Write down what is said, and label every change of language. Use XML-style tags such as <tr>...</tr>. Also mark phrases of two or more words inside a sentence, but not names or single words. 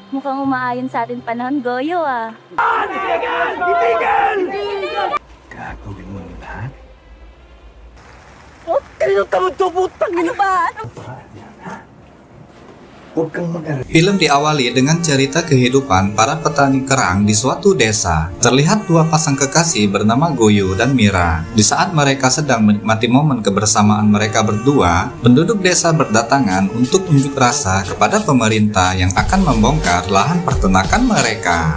<tl>Mukhang umaayon sa atin panahon, Goyo ah. Gagawin mo yung lahat? Oh, ano ba? Huwag kang mag-alala.</tl> <id>Film diawali dengan cerita kehidupan para petani kerang di suatu desa. Terlihat dua pasang kekasih bernama Goyo dan Mira. Di saat mereka sedang menikmati momen kebersamaan mereka berdua, penduduk desa berdatangan untuk unjuk rasa kepada pemerintah yang akan membongkar lahan peternakan mereka.</id>